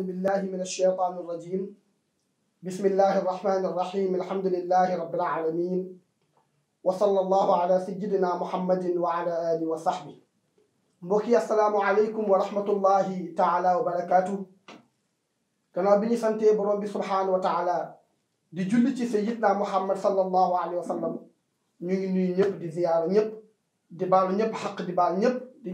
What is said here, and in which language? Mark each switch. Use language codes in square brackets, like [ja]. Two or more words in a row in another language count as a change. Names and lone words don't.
[ar] بالله من الشيطان الرجيم بسم الله الرحمن الرحيم الحمد لله رب العالمين وصلى الله على سيدنا محمد وعلى آله وصحبه mbokki السلام عليكم ورحمة الله تعالى وبركاته [wo] gannaaw bi ñu santee borom bi [ar] سبحانه وتعالى [wo] di julli ci [ar] سيدنا محمد صلى الله عليه وسلم [wo] ñu ngi nuyu ñëpp di ziyaara ñëpp di baalu ñëpp xaq di baal ñëpp di